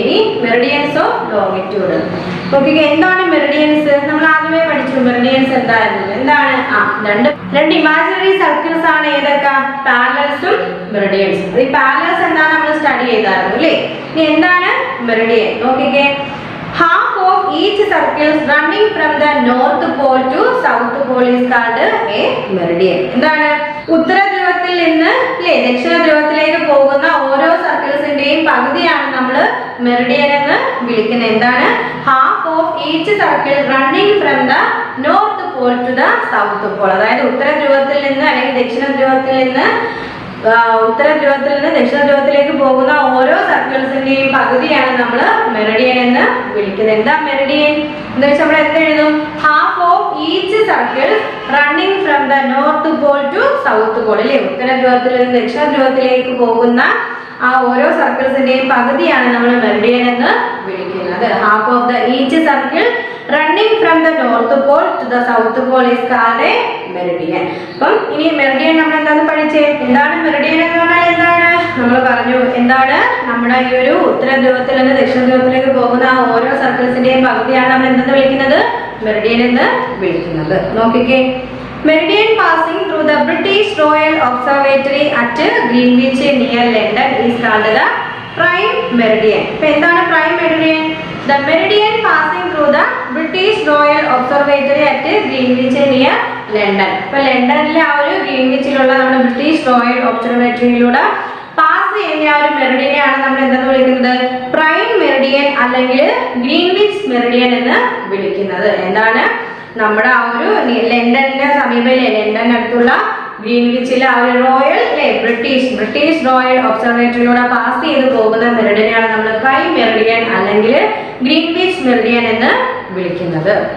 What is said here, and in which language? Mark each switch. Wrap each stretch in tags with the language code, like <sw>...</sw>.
<ml>ഇനി meridians of longitude നോക്കിക്കേ. എന്താണ് മെറിഡിയൻസ്? നമ്മൾ ആദ്യമേ പഠിച്ചു മെറിഡിയൻസ് എന്തായിരുന്നു. എന്താണ് രണ്ട് ഇമാജിനറി സർക്കിൾസ് ആണ് ഏതൊക്കെ, പാരലൽസും മെറിഡിയൻസും. ഈ പാരലൽസ് എന്താണ് നമ്മൾ സ്റ്റഡി ചെയ്തായിരുന്നു അല്ലേ. ഇനി എന്താണ് മെറിഡിയൻ നോക്കിക്കേ.</ml> <en>Half of each circle running from the north pole to south pole is called a meridian.</en> <ml>എന്താണ് ഉത്തര ധ്രുവത്തിൽ നിന്ന് അല്ലേ ദക്ഷിണ ധ്രുവത്തിലേക്ക് പോകുന്ന ഓരോ സർക്കിൾസിന്റെയും പകുതിയാണ് നമ്മൾ മെറിഡിയൻ എന്ന് വിളിക്കുന്നത്.</ml> <en>എന്താണ് half of each circle running from the north pole to the south pole.</en> <ml>അതായത് ഉത്തര ധ്രുവത്തിൽ നിന്ന് അല്ലെങ്കിൽ ദക്ഷിണ ധ്രുവത്തിൽ നിന്ന് ഉത്തര ധ്രുവത്തിൽ നിന്ന് ദക്ഷിണ ധ്രുവത്തിലേക്ക് പോകുന്ന ഓരോ സർക്കിൾസിന്റെയും പകുതിയാണ് നമ്മൾ മെറിഡിയൻ എന്ന് വിളിക്കുന്നത്. എന്താ മെറിഡിയൻ എന്ന് വെച്ചാൽ നമ്മൾ എന്ത് എഴുതും,</ml> <en>Half of each circle running from the north pole to south pole അല്ലേ.</en> <ml>ഉത്തര ധ്രുവത്തിൽ നിന്ന് ദക്ഷിണ ധ്രുവത്തിലേക്ക് പോകുന്ന ആ ഓരോ സർക്കിൾസിന്റെയും പകുതിയാണ് നമ്മൾ മെറിഡിയൻ എന്ന് വിളിക്കുന്നത്.</ml> <en>Half of the each circle running from the north pole to the south pole is called a meridian.</en> <ml>അപ്പം ഇനി മെറിഡിയൻ നമ്മൾ എന്താണ് പഠിച്ചേ, എന്താണ് മെറിഡിയൻ എന്ന് പറഞ്ഞാൽ എന്താണ് നമ്മൾ പറഞ്ഞു. എന്താണ് നമ്മുടെ ഈ ഒരു ഉത്തര ധ്രുവത്തിൽ നിന്ന് ദക്ഷിണ ധ്രുവത്തിലേക്ക് പോകുന്ന ആ ഓരോ സർക്കിൾസിന്റെയും പകുതിയാണ് നമ്മൾ എന്തെന്ന് വിളിക്കുന്നത്, മെറിഡിയൻ എന്ന് വിളിക്കുന്നത്. നോക്കിക്കേ.</ml> <en>Meridian passing through the British Royal Observatory at Greenwich near London is called the prime meridian.</en> <ml>അപ്പോൾ എന്താണ് prime meridian?</ml> <en>The meridian passing through the British Royal Observatory at Greenwich near London.</en> <ml>അപ്പോൾ ലണ്ടനിലെ ആ ഒരു ഗ്രീൻവിച്ചിലുള്ള നമ്മുടെ ബ്രിട്ടീഷ് റോയൽ ഒബ്സർവേറ്ററിയിലൂടെ പാസ് ചെയ്യുന്ന ആ ഒരു മെറിഡിയനെയാണ് നമ്മൾ എന്തെന്ന് വിളിക്കുന്നത്, പ്രൈം മെറിഡിയൻ അല്ലെങ്കിൽ ഗ്രീൻവിച്ച് മെറിഡിയൻ എന്ന് വിളിക്കുന്നത്. എന്താണ് നമ്മുടെ ആ ഒരു ലണ്ടന്റെ സമീപയിലെ ലണ്ടനടുത്തുള്ള ഗ്രീൻവിച്ചിലെ ആ ഒരു റോയൽ അല്ലെ ബ്രിട്ടീഷ് റോയൽ ഒബ്സർവേറ്ററിയിലൂടെ പാസ് ചെയ്ത് പോകുന്ന മെറിഡിയനാണ് നമ്മൾ പ്രൈം മെറിഡിയൻ അല്ലെങ്കിൽ ഗ്രീൻവിച്ച് മെറിഡിയൻ എന്ന് വിളിക്കുന്നത്.</ml>